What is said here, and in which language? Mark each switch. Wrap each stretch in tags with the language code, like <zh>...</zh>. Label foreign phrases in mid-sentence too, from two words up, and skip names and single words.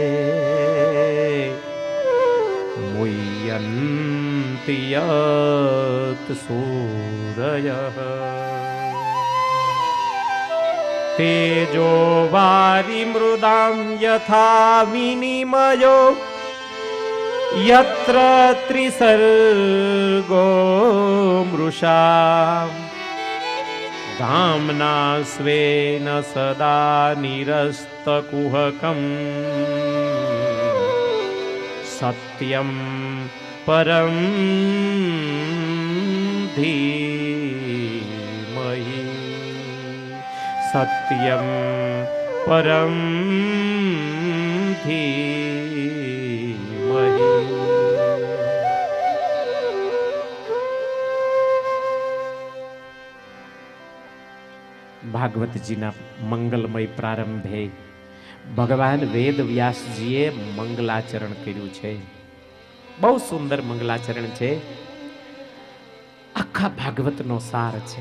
<sa>મુહ્યન્તિ યત સૂરયઃ તેજો વારી મૃદાં યથા વિનિમયો यत्र त्रिसर्गो मृषा धाम्ना स्वेन सदा निरस्तकुहकं सत्यं परं धीमहि सत्यं परं धीमहि.</sa> <gu>ભાગવતજીના મંગલમય પ્રારંભે ભગવાન વેદ વ્યાસજીએ મંગલાચરણ કર્યું છે. બહુ સુંદર મંગલાચરણ છે. આખા ભાગવતનો સાર છે.</gu>